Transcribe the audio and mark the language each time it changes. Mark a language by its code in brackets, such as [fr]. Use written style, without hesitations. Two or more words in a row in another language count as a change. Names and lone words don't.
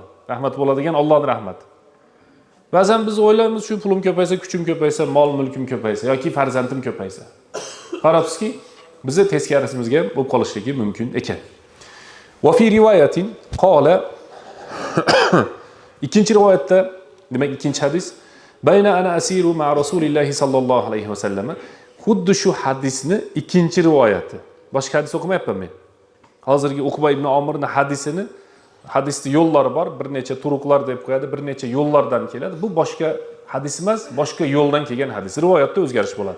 [uz] Rahmat bo'ladigan Allohning rahmati. Ba'zan biz o'ylaymiz, shu pulim ko'paysa, kuchim ko'paysa, mol mulkim ko'paysa yoki farzandim ko'paysa. Qarabsizki, bizni teskarimizga bo'lib qolishligi mumkin ekan. [ar] وفي رواية قال [uz] ikkinchi rivoyatda, demak ikkinchi hadis, [ar] بينا أنا أسير مع رسول الله صلى الله عليه وسلم. [uz] Xuddi shu hadisni ikkinchi rivoyati. Boshqa hadis o'qimayapman men. Hozirgi Uqba ibn Omirning hadisini, hadisning yo'llari bor, bir necha turuqlar deb qo'yadi, bir necha yo'llardan keladi. Bu boshqa hadis emas, boshqa yo'ldan kelgan hadis. Rivoyatda o'zgarish bo'ladi.